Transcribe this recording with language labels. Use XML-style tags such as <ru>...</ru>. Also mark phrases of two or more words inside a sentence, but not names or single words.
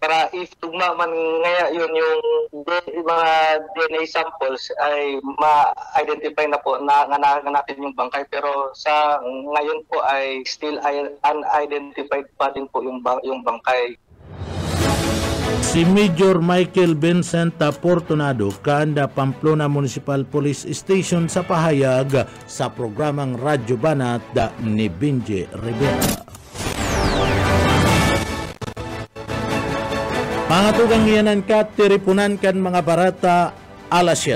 <tl>Para if tugma man ngaya yun yung mga</tl> <en>DNA samples</en> <tl>ay ma-identify na po na natin yung bangkay, pero sa ngayon po ay</tl> <en>still unidentified</en> <tl>pa din po yung bangkay. Si Major Michael Vincent Fortunado, Kanda Pamplona Municipal Police Station sa pahayag sa programang Radyo Banat ni Benji Rivera.</tl> <bik>Mga tugang iyanan ka, tiripunan kan mga barata alas 7.</bik>